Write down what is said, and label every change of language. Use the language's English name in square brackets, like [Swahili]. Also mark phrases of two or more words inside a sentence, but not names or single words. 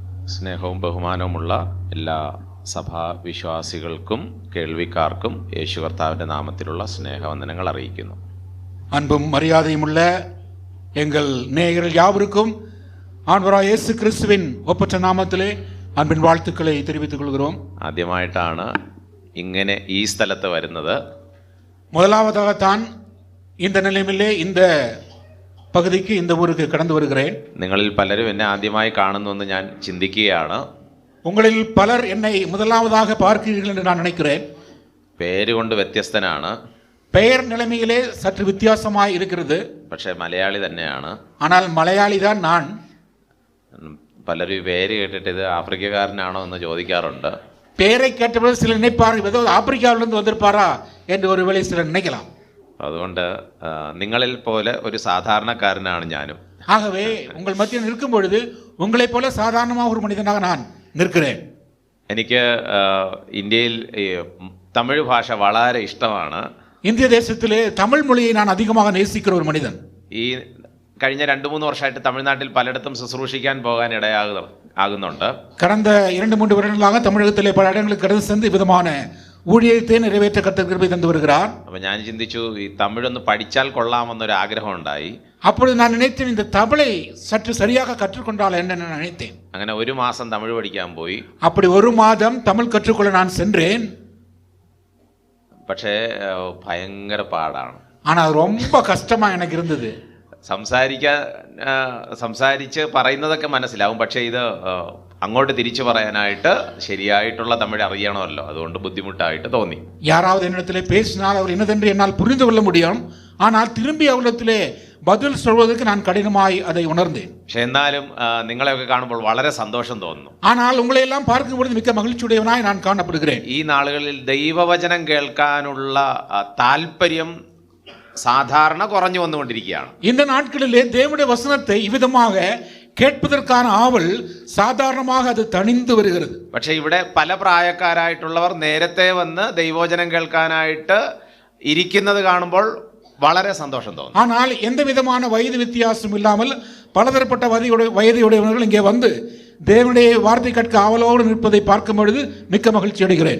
[Malayalam] സ്നേഹവും ബഹുമാനവുമുള്ള എല്ലാ സഭാ വിശ്വാസികൾക്കും കേൾവിക്കാർക്കും യേശു കർത്താവിൻ്റെ നാമത്തിലുള്ള സ്നേഹവന്ദനങ്ങൾ അറിയിക്കുന്നു. [Tamil] அன்பும் மரியாதையுமுள்ள எங்கள் நேயர்கள் யாவருக்கும் ஆண்டவராகிய இயேசு கிறிஸ்துவின் ஒப்பற்ற நாமத்திலே அன்பின் வாழ்த்துக்களை தெரிவித்துக் கொள்கிறோம். [Malayalam] ആദ്യമായിട്ടാണ് ഇങ്ങനെ ഈ സ്ഥലത്ത് വരുന്നത്. [Tamil] முதலாவதாகத்தான் இந்த நிலைமையிலே இந்த பகுதிக்கு இந்த ஊருக்கு கடந்து வருகிறேன். [Malayalam] നിങ്ങളിൽ പലരും എന്നെ ആദ്യമായി കാണുന്നുവെന്ന് ഞാൻ ചിന്തിക്കുകയാണ്. [Tamil] உங்களில் பலர் என்னை முதலாவதாக பார்க்கிறீர்கள் என்று நான் நினைக்கிறேன். [Malayalam] പേരുകൊണ്ട് വ്യത്യസ്തനാണ്, [Tamil] பெயர் நிலைமையிலே சற்று வித்தியாசமாய் இருக்கிறது. [Malayalam] പക്ഷേ മലയാളി തന്നെയാണ്. [Tamil] ஆனால் மலையாளி தான் நான். [Malayalam] പലരും ഈ പേര് കേട്ടിട്ട് ഇത് ആഫ്രിക്കക്കാരനാണോ എന്ന് ചോദിക്കാറുണ്ട്. [Tamil] பேரை கேட்டபோது சிலர் நினைப்பார்கள் ஏதோ ஆப்பிரிக்காவிலிருந்து வந்திருப்பாரா என்று ஒருவேளை சிலர் நினைக்கலாம். [Malayalam] അതുകൊണ്ട് നിങ്ങളിൽ പോലെ ഒരു സാധാരണക്കാരനാണ് ഞാനും. [Tamil] ஆகவே உங்கள் மத்தியில் நிற்கும் பொழுது உங்களைப் போல சாதாரணமாக ஒரு மனிதனாக நான் நிற்கிறேன். [Malayalam] എനിക്ക് ഇന്ത്യയിൽ തമിഴ് ഭാഷ വളരെ ഇഷ്ടമാണ്. [Tamil] இந்திய தேசத்திலே தமிழ் மொழியை நான் அதிகமாக நேசிக்கிற ஒரு மனிதன். [Malayalam] ഈ കഴിഞ്ഞ 2-3 വർഷമായിട്ട് തമിഴ്നാട്ടിൽ പലയിടത്തും ശുശ്രൂഷിക്കാൻ പോകാൻ ഇടയാകുന്നുണ്ട്. [Tamil] கடந்த 2-3 வருடங்களாக தமிழகத்திலே பல இடங்களுக்கு கடந்து சென்று விதமான ஊழியத்தை நிறைவேற்ற கர்த்தர் கிருபை தந்து வருகிறார். [Malayalam] അപ്പോൾ ഞാൻ ചിന്തിച്ചു ഈ തമിഴൊന്ന് പഠിച്ചാൽ കൊള്ളാമെന്നൊരു ആഗ്രഹം ഉണ്ടായി. [Tamil] அப்பொழுது நான் நினைத்தேன் இந்த தமிழை சற்று சரியாக கற்றுக்கொண்டால் என்ன நான் நினைத்தேன். [Malayalam] അങ്ങനെ ഒരു മാസം തമിഴ് പഠിക്കാൻ പോയി. [Tamil] அப்படி ஒரு மாதம் தமிழ் கற்றுக்கொள்ள நான் சென்றேன். [Malayalam] പക്ഷേ ഭയങ്കര പാടാണ്. [Tamil] ஆனால் ரொம்ப கஷ்டமா எனக்கு இருந்தது. [Malayalam] സംസാരിച്ച് പറയുന്നതൊക്കെ മനസ്സിലാവും, പക്ഷേ ഇത് അങ്ങോട്ട് തിരിച്ചു പറയാനായിട്ട് ശരിയായിട്ടുള്ള തമിഴ് അറിയണമല്ലോ, അതുകൊണ്ട് ബുദ്ധിമുട്ടായിട്ട് തോന്നി. [Tamil] யாராவது என்னிடத்திலே பேசினால் அவர் என்னதென்று என்னால் புரிந்து கொள்ள முடியும், ஆனால் திரும்பி அவரிடத்திலே பதில் சொல்வதற்கு நான் கடினமாய் அதை உணர்ந்தேன். [Malayalam] പക്ഷെ എന്നാലും നിങ്ങളെയൊക്കെ കാണുമ്പോൾ വളരെ സന്തോഷം തോന്നുന്നു. [Tamil] ஆனால் உங்களை எல்லாம் பார்க்கும்போது மிக்க மகிழ்ச்சியுடையவனாய் நான் காணப்படுகிறேன். [Malayalam] ഈ നാളുകളിൽ ദൈവവചനം കേൾക്കാനുള്ള താല്പര്യം സാധാരണ കുറഞ്ഞു വന്നുകൊണ്ടിരിക്കുകയാണ്. [Tamil] இந்த நாட்களிலே தேவனுடைய வசனத்தை இவ்விதமாக கேட்பதற்கான ஆவல் சாதாரணமாக அது தணிந்து வருகிறது. [Malayalam] പക്ഷെ ഇവിടെ പല പ്രായക്കാരായിട്ടുള്ളവർ നേരത്തെ വന്ന് ദൈവവചനം കേൾക്കാനായിട്ട് ഇരിക്കുന്നത് കാണുമ്പോൾ വളരെ സന്തോഷം തോന്നും. [Tamil] ஆனால் எந்த விதமான வயது வித்தியாசம் இல்லாமல் பலதரப்பட்ட வயதுடையவர்கள் இங்கே வந்து தேவனுடைய வார்த்தை கேட்க ஆவலோடு நிற்பதை பார்க்கும் பொழுது மிக்க மகிழ்ச்சி அடைகிறேன்.